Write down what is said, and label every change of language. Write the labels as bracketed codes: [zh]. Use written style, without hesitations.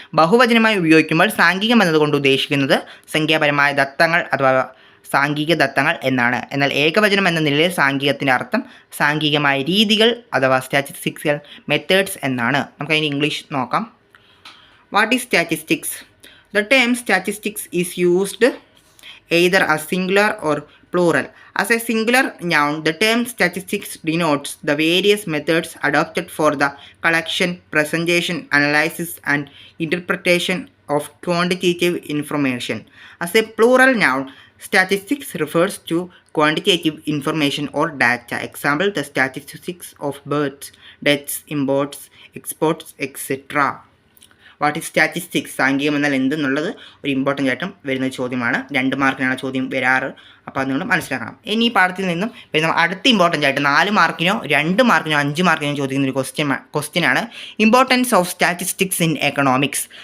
[ml] ബഹുവചനമായി ഉപയോഗിക്കുമ്പോൾ സാംഖികം എന്നതുകൊണ്ട് ഉദ്ദേശിക്കുന്നത് സംഖ്യാപരമായ ദത്തങ്ങൾ അഥവാ സാംഖിക ദത്തങ്ങൾ എന്നാണ്. എന്നാൽ ഏകവചനം എന്ന നിലയിൽ സാംഖികത്തിൻ്റെ അർത്ഥം സാംഖികമായ രീതികൾ അഥവാ സ്റ്റാറ്റിസ്റ്റിക്കൽ മെത്തേഡ്സ് എന്നാണ്. നമുക്കതിന് ഇംഗ്ലീഷ് നോക്കാം. [en] What is statistics? The term statistics is used either as singular or plural. As a singular noun, the term statistics denotes the various methods adopted for the collection, presentation, analysis and interpretation of quantitative information. As a plural noun, statistics refers to quantitative information or data. Example, the statistics of births, deaths, imports, exports, etc. What is statistics? [ml] സാംഖികം എന്നാൽ എന്തെന്നുള്ളത് ഒരു important ആയിട്ടും വരുന്ന ചോദ്യമാണ്. 2 മാർക്കിനാണ് ചോദ്യം വരാറ്. അപ്പോൾ അത് നിങ്ങൾ മനസ്സിലാക്കണം. ഇനി ഈ പാഠത്തിൽ നിന്നും വരുന്ന അടുത്ത ഇമ്പോർട്ടൻ്റ് ആയിട്ട് 4 മാർക്കിനോ 2 മാർക്കിനോ 5 മാർക്കിനോ ചോദിക്കുന്ന ഒരു ക്വസ്റ്റ്യനാണ് [en] Importance of statistics in economics.